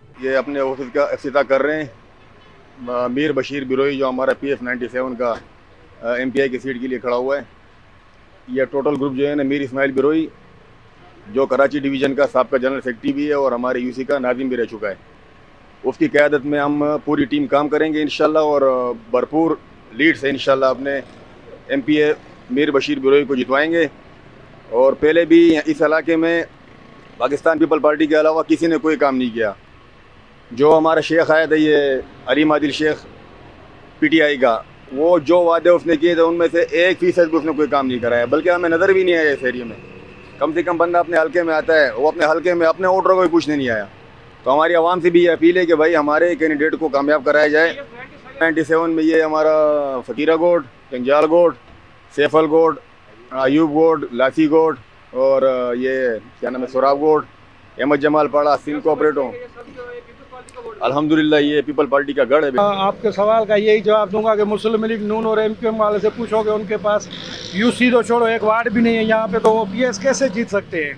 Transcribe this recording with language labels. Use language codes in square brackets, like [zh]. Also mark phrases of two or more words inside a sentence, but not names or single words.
[ur] یہ اپنے آفس کا افتتاح کر رہے ہیں میر بشیر بیروئی، جو ہمارا PF 97 کا MPI کی سیٹ کے لیے کھڑا ہوا ہے. یہ ٹوٹل گروپ جو ہے نا، میر اسماعیل بیروئی جو کراچی ڈویژن کا سابقہ جنرل سیکریٹری بھی ہے اور ہمارے UC کا ناظم بھی رہ چکا ہے، اس کی قیادت میں ہم پوری ٹیم کام کریں گے ان شاء اللہ، اور بھرپور لیڈ سے ان شاء اللہ اپنے MPA میر بشیر بیروئی کو جتوائیں گے. اور پہلے بھی اس علاقے میں پاکستان پیپل پارٹی کے علاوہ کسی نے کوئی کام نہیں کیا. جو ہمارا شیخ آیا تھا، یہ علیم عادل شیخ PTI کا، وہ جو وعدے اس نے کیے تھے ان میں سے 1% بھی اس نے کوئی کام نہیں کرایا، بلکہ ہمیں نظر بھی نہیں آیا اس ایریا میں. کم سے کم بندہ اپنے حلقے میں آتا ہے، وہ اپنے حلقے میں اپنے ووٹروں کو بھی پوچھنے نہیں آیا. تو ہماری عوام سے بھی یہ اپیل ہے کہ بھائی ہمارے کینڈیڈیٹ کو کامیاب کرایا جائے. 97 میں یہ ہمارا فقیرا گوڈ، جنجال گوڈ، سیفل گوڈ، ایوب گوڈ، لاسی گوڈ اور یہ کیا نام ہے، سوراب گوڈ، احمد جمال پاڑا، سندھ کوآپریٹو، الحمدللہ یہ پیپل پارٹی کا گڑھ ہے. آپ کے سوال کا یہی جواب دوں گا کہ مسلم لیگ نون اور MQM والے سے پوچھو گے، ان کے پاس UC تو چھوڑو، ایک وارڈ بھی نہیں ہے یہاں پے، تو وہ PS کیسے جیت سکتے ہیں?